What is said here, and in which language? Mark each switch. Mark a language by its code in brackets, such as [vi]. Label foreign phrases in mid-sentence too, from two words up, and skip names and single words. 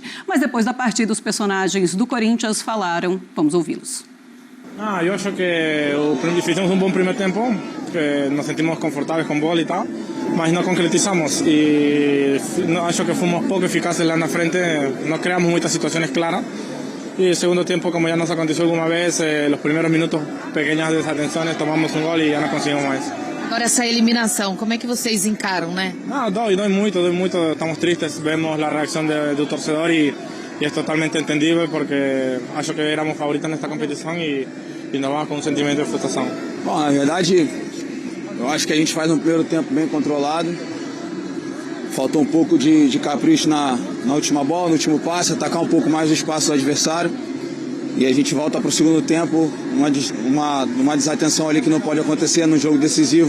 [pt] Mas depois da partida, os personagens do Corinthians falaram. Vamos ouvi-los. Eu acho que fizemos bom primeiro tempo, que nos sentimos confortáveis com bola e tal, mas não concretizamos e acho que fomos pouco eficazes lá na frente, não criamos muitas situações claras e [es] el segundo tiempo, como ya nos [pt] aconteceu alguma vez, [es] los primeros minutos pequeñas [pt] desatenções, tomamos um gol e já não conseguimos mais. Agora essa eliminação, como é que vocês encaram, né? Dói muito, estamos tristes, vemos a reação do torcedor e [es] es totalmente entendible [pt] porque acho que éramos favoritos nesta competição e nos vamos com um sentimento de frustração. Bom, na verdade, eu acho que a gente faz um primeiro tempo bem controlado. Faltou um pouco de capricho na última bola, no último passe, atacar um pouco mais o espaço do adversário. E a gente volta para o segundo tempo, uma desatenção ali que não pode acontecer no jogo decisivo.